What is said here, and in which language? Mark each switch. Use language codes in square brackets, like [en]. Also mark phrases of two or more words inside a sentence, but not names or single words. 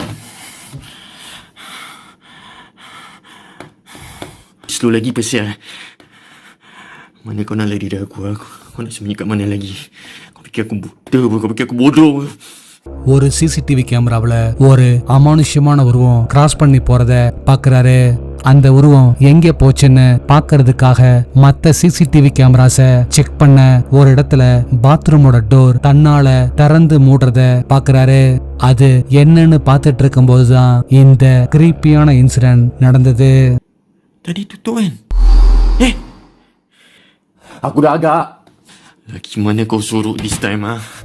[ms] Slow lagi pasal Mana kau nak lari dari aku? Kau nak sembunyi kat mana lagi? Kau fikir aku buta apa? Kau fikir aku bodoh apa? [ta] ஒரு [en] CCTV camera [ta] ஒரு அமானுஷ்யமான உருவம் கிராஸ் பண்ணி போறத பாக்குறாரு. அந்த உருவம் எங்க போச்சுன்னு பாக்குறதுக்காக மத்த [en] CCTV cameras check [ta] பண்ண ஒரு இடத்துல [en] bathroom door [ta] தன்னால திறந்து மூடுறத பாக்குறாரு. அது என்னன்னு பாத்துட்டு இருக்கும் போதுதான் இந்த [en] creepy incident [ta] நடந்தது. [ms] Tadi tutup kan? Aku dah agak. Lagi mana kau sorok [en] this time [ms] ah?